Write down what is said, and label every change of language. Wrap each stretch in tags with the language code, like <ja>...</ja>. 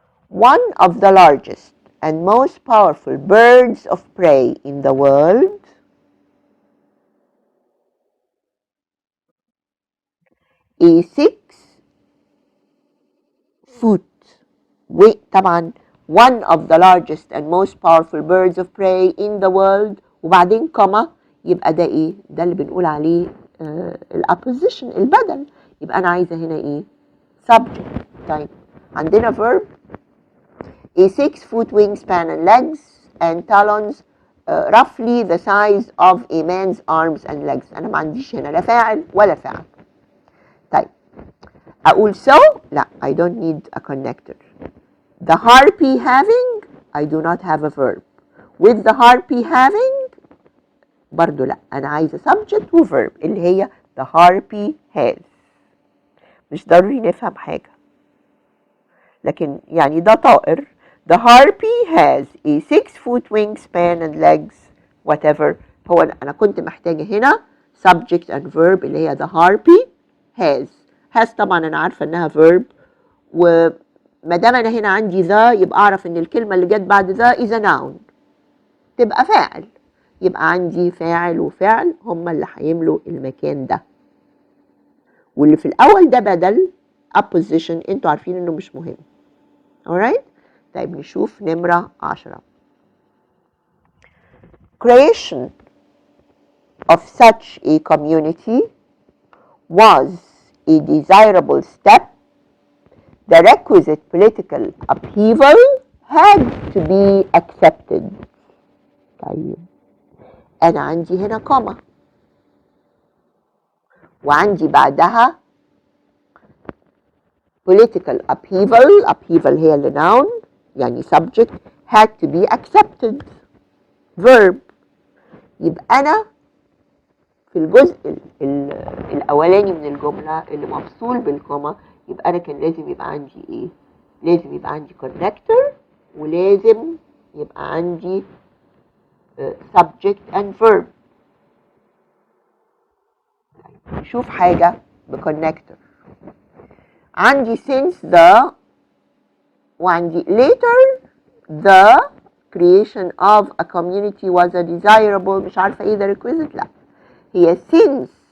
<en>One of the largest and most powerful birds of prey in the world a 6-foot طبعا one of the largest and most powerful birds of prey in the world وبعدين كما، يبقى ده ايه؟</en> <ar>ده اللي بنقول عليه الopposition، البدل. يبقى أنا عايزة هنا إيه؟ subject.</ar> <en>طيب عندنا verb a 6-foot wingspan and legs and talons roughly the size of a man's arms and legs.</en> <ar>أنا ما عنديش هنا لا فاعل ولا فعل. طيب أقول so؟ لا</ar> <en>I don't need a connector. The harpy having I do not have a verb. With the harpy having</en> <ar>برضو لا أنا عايزة</ar> <en>subject و verb اللي هي the harpy has.</en> <ar>مش ضروري نفهم حاجة لكن يعني ده طائر.</ar> <en>The harpy has a 6-foot wingspan and legs whatever.</en> <ar>هو أنا كنت محتاجة هنا subject and verb اللي هي</ar> <en>the harpy has</en> <ar>طبعا أنا عارفة إنها verb وما دام أنا هنا عندي ذا يبقى أعرف إن الكلمة اللي جت بعد ذا is a noun تبقى فاعل. يبقى عندي فاعل وفعل هما اللي هيملوا المكان ده واللي في الأول ده بدل apposition</ar> <en>انتوا عارفين إنه مش مهم.</en> <ar>alright. طيب نشوف نمرة 10.</ar> <en>Creation of such a community was a desirable step. The requisite political upheaval had to be accepted.</en> <ar>طيب أنا عندي هنا كوما وعندي بعدها</ar> <en>political upheaval</en> <ar>هي اللي noun يعني subject</ar> <en>had to be accepted</en> <ar>verb. يبقى أنا في الجزء الأولاني من الجملة اللي مفصول بالكوما يبقى أنا كان لازم يبقى عندي إيه؟ لازم يبقى عندي connector ولازم يبقى عندي</ar> <en>subject and verb.</en> <ar>نشوف حاجة بconnector.</ar> <en>عندي since the وعندي later the creation of a community was a desirable</en> <ar>مش عارفة ايه</ar> <en>the requisite لا هي since</en>